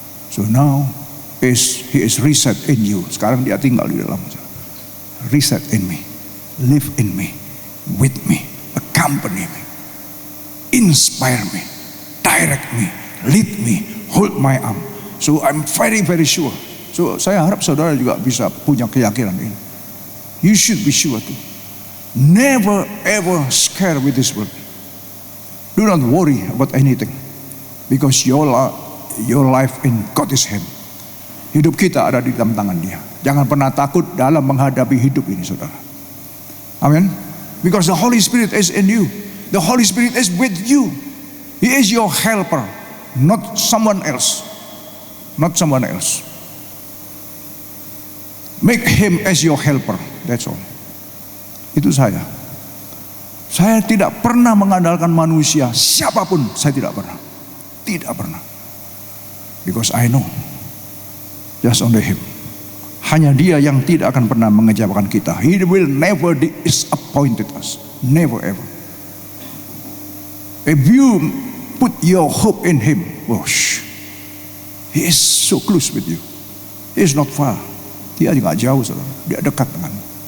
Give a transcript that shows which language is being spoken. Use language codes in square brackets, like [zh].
[en] So now he is reset in you. [id] Sekarang dia tinggal di dalam. [en] Reset in me, live in me, with me, accompany me, inspire me, direct me, lead me, hold my arm. So I'm very, very sure. [id] So saya harap saudara juga bisa punya keyakinan ini. [en] You should be sure too. Never ever scared with this world. Do not worry about anything, because your life in God's hand. [id] Hidup kita ada di dalam tangan Dia. Jangan pernah takut dalam menghadapi hidup ini, saudara. Amin. [en] Because the Holy Spirit is in you. The Holy Spirit is with you. He is your helper, not someone else. Not someone else. Make Him as your helper. That's all. [id] Itu saya. Saya tidak pernah mengandalkan manusia, siapapun saya tidak pernah. Tidak pernah. [en] Because I know, just only Him. [id] Hanya Dia yang tidak akan pernah mengecewakan kita. [en] He will never disappoint us. Never ever. If you put your hope in Him, He is so close with you. He is not far. [id] Dia juga jauh, saudara. Dia dekat denganmu.